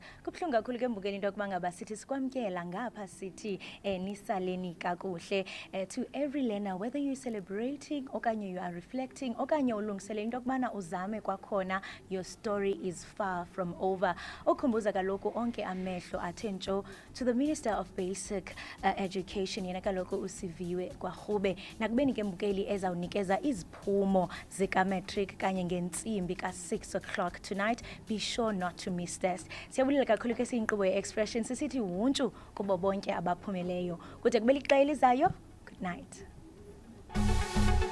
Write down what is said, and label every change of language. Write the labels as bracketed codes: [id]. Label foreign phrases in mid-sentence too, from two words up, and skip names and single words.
[xh] Kubuhlungu kakhulu ke Mbukeli into yokuba ngaba sithi sikwamkela ngapha sithi nisaleni kakuhle. [en] To every learner, whether you're celebrating okanye you are reflecting [xh] okanye ulungisele into yokubana uzame kwakhona, [en] your story is far from over. [xh] Okhumbuza kaloku onke amehlo athe ntsho [en] to the Minister of Basic Education, [xh] yena kaloku usiviwe kwaRhube, nakubeni ke Mbukeli ezawunikeza iziphumo zika Matric kanye ngentsimbi ka 6 [en] o'clock tonight. Be sure not to miss this. [xh] Siyabulela kakhulu ke siyinkqubo ye-Expression sisithi huntshu kubo bonke abaphumeleyo. Kude kube lixa elizayo. [en] Good night.